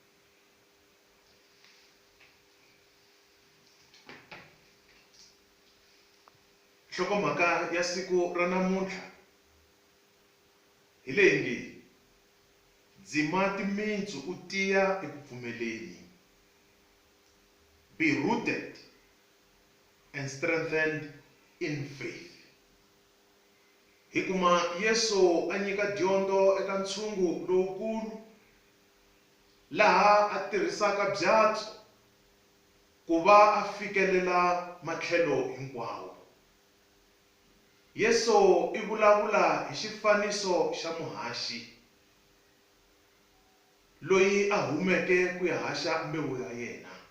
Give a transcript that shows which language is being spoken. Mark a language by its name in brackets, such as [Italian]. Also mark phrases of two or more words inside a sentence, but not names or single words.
[Tsonga] Nhlokomhaka ya siku ra namuntlha hi leyi nge, dzima timintsu u tiya eku pfumeleni. [English] Be rooted and strengthened in faith. [Tsonga] Hi kuma Yesu a nyika dyondzo eka ntshungu lowukulu, laha a tirhisaka byatso ku va a fikelela matlhelo hinkwawo. Yesu i vulavula hi xifaniso xa muhaxi loyi a humeke ku ya haxa mbewu ya yena.